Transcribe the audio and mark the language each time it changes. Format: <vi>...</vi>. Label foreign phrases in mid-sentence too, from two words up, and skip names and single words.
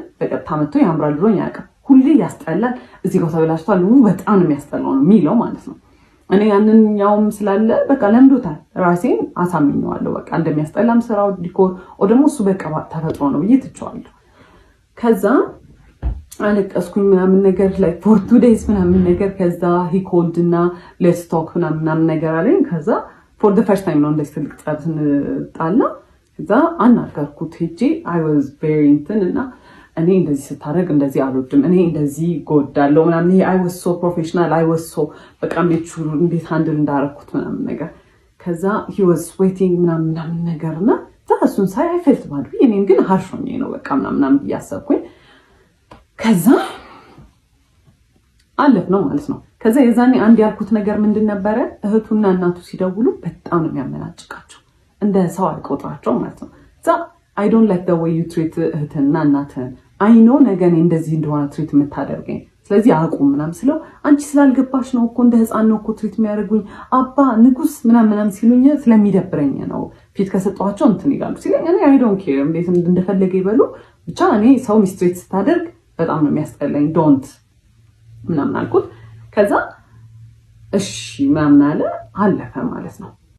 <am>በቀጥታ መጥቶ ያምራል ብሎኝ አያውቅም። ሁሌ ያስጠላል፣ እዚህ ጋር ተበላሽቷል፣ በጣም ነው የሚያስጠላው ነው የሚለው ማለት ነው። እኔ ያንኛውም ስላለ በቃ ለምዶታል፣ ራሴን አሳምኘዋለሁ በቃ እንደሚያስጠላም ስራው ዲኮር ደግሞ እሱ በቃ ተፈጥሮ ነው ብዬ ትቼዋለሁ። ከዛ አለቀስኩኝ ምናምን ነገር ላይ ፎር 2 days ምናምን ነገር። ከዛ</am> <en>he called</en> <am>እና</am> <en>let's talk</en> <am>ምናምን ነገር አለኝ። ከዛ</am> <en>for the first time</en> <am>ነው እንደዚህ ትልቅ ጸብ ስንጣላ። ከዛ አናገርኩት ሄጄ</am> <en>I was very</en> <am>እንትን እና እኔ እንደዚህ ስታደርግ እንደዚህ አልወድም፣ እኔ እንደዚህ ጎዳለው ምናምን። ይሄ</am> <en>I was so professional I was so</en> <am>በቃ እንዴት ሃንድል እንዳደረኩት ምናምን ነገር። ከዛ</am> <en>he was sweating</en> <am>ምናምን ነገርና እሱን ሳይ</am> <en>I felt bad።</en> <am>እኔም ግን harsh ሆኜ ነው በቃ ምናምን እያሰብኩኝ ከዛ አለፍ ነው ማለት ነው። ከዛ የዛኔ አንድ ያልኩት ነገር ምንድን ነበረ? እህቱና እናቱ ሲደውሉ በጣም ነው የሚያመናጭቃቸው፣ እንደ ሰው አይቆጥራቸው ማለት ነው። ዛ</am> <en>I don't like the way you treat</en> <am>እህትና እናትህን።</am> <en>I know</en> <am>ነገ እኔ እንደዚህ እንደሆነ ትሪት የምታደርገኝ ስለዚህ አቁም ምናምን ስለው አንቺ ስላልገባሽ ነው እኮ እንደ ህፃን ነው እኮ ትሪት የሚያደርጉኝ አባ ንጉስ ምናምን ሲሉኝ ስለሚደብረኝ ነው ፊት ከሰጠኋቸው እንትን ይላሉ ሲለኝ እኔ</am> <en>I don't care</en> <am>እንዴት እንደፈለገ ይበሉ ብቻ እኔ ሰው ሚስትሪት ስታደርግ በጣም ነው የሚያስጠላኝ ዶንት ምናምን አልኩት። ከዛ እሺ ምናምን አለ አለፈ ማለት ነው።</am>